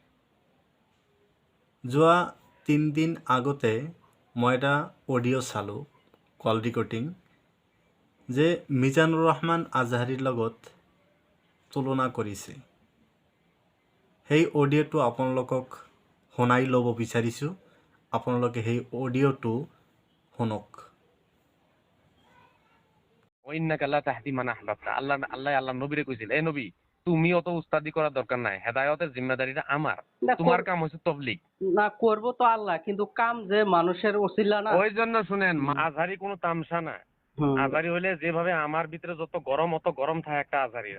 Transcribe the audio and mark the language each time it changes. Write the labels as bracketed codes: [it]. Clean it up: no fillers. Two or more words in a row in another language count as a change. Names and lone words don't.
[as] যোৱা 3 দিন আগতে মই এটা অডিঅ' চালোঁ, কল ৰেকৰ্ডিং, যে মিজানুৰ ৰহমান আজহাৰীৰ লগত তুলনা কৰিছে। সেই অডিঅ'টো আপোনালোকক শুনাই ল'ব বিচাৰিছোঁ। আপোনালোকে সেই অডিঅ'টো শুনক। [ar] وإنك لا تهدي من أحببت, [bn] আল্লাহ নবীরে কইছিল, এ নবী তুমি অত উস্তাদি করার দরকার নাই, হেদায়েতের জিম্মাদারিটা আমার, না তোমার কাম হচ্ছে তবলিগ। না করবো তো আল্লাহ, কিন্তু কাম যে মানুষের ওসিলা না। ওই জন্য শুনেন, আজহারি কোনো তামসা না। হুম আজহারি হইলে যেভাবে আমার ভিতরে যত গরম অত গরম থাকে একটা আজহারির।